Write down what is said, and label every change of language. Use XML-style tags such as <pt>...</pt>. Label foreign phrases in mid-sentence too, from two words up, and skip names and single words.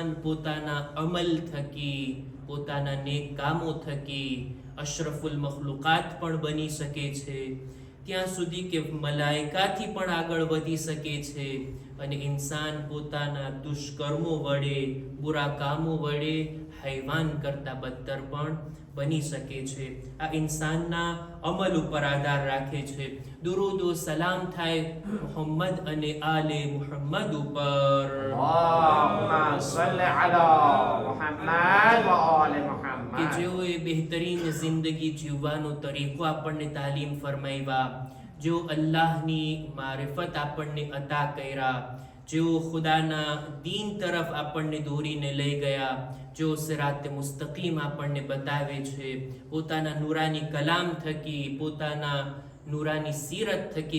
<gu>પોતાના અમલ થકી પોતાના નેક કામો થકી અશરફુલ મખલુકાત પણ બની શકે છે ત્યાં સુધી કે મલાઈકાથી પણ આગળ વધી શકે છે અને ઇન્સાન પોતાના દુષ્કર્મો વડે બુરા કામો વડે હૈવાન કરતા બદતર પણ બની શકે છે આ ઇન્સાનના અમલ ઉપર આધાર રાખે છે દુરૂદ ઓ સલામ થાય મુહમ્મદ અને આલે મુહમ્મદ ઉપર</gu> <ar>اللهم صل على محمد وآل કે محمد</ar> <gu>જેઓએ બહેતરીન જિંદગી જીવવાનો તરીકો આપણને તાલીમ ફરમાવ્યા જેઓ અલ્લાહની મારિફત આપણને અતા કર્યા જેઓ ખુદાના દીન તરફ આપણને દોરીને લઈ ગયા જેઓ સિરાતે મુસ્તકીમ આપણને બતાવે છે પોતાના નૂરાની કલામ થકી પોતાના નૂરાની સીરત થકી</gu>